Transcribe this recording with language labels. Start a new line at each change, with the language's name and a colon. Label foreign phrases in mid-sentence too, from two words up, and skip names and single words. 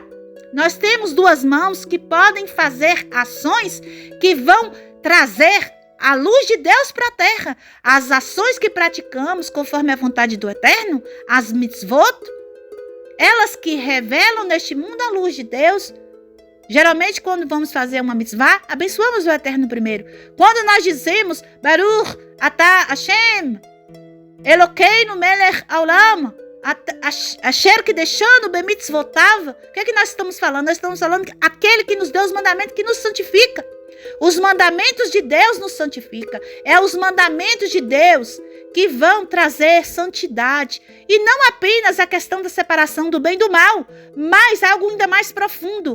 Portuguese: Nós temos 2 mãos que podem fazer ações que vão trazer a luz de Deus para a terra. As ações que praticamos conforme a vontade do Eterno, as mitzvot, elas que revelam neste mundo a luz de Deus, Geralmente, quando vamos fazer uma mitzvah, abençoamos o Eterno primeiro. Quando nós dizemos,
Hebrew: ברוך אתה השם, אלוקינו מלך העולם, אשר קדשנו במצוותיו,
Portuguese: o que é que nós estamos falando? Nós estamos falando que aquele que nos deu os mandamentos, que nos santifica. Os mandamentos de Deus nos santifica. É os mandamentos de Deus que vão trazer santidade. E não apenas a questão da separação do bem e do mal, mas algo ainda mais profundo.